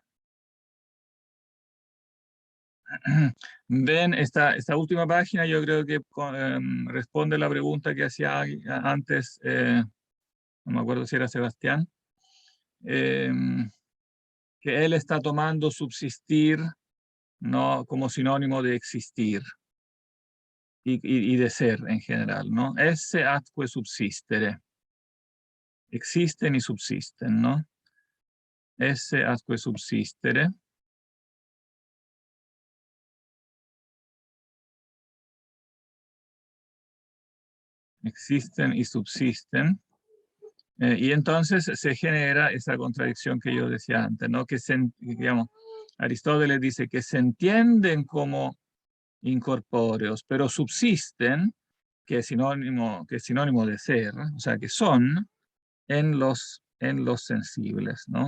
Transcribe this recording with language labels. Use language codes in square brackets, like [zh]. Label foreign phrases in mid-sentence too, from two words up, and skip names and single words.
[es] Ven, esta última página yo creo que responde la pregunta que hacía antes, no me acuerdo si era Sebastián, que él está tomando subsistir, ¿no?, como sinónimo de existir y de ser en general, ¿no? [la] Esse atque subsistere. [es] Existen y subsisten, ¿no? [la] Esse atque subsistere. [es] Existen y subsisten. Y entonces se genera esa contradicción que yo decía antes, ¿no? Que digamos, Aristóteles dice que se entienden como incorpóreos, pero subsisten, que es sinónimo de ser, o sea, que son en los sensibles, ¿no?